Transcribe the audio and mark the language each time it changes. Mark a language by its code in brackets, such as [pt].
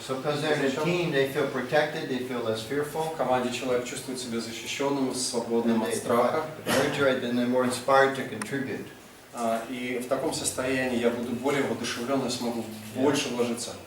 [en] So because they're in a team, they feel protected, they feel less fearful. [ru] В команде человек чувствует себя защищенным, свободным от страха. [en] Then they're more inspired to contribute. [ru] И в таком состоянии я буду более воодушевлен, смогу больше вложиться.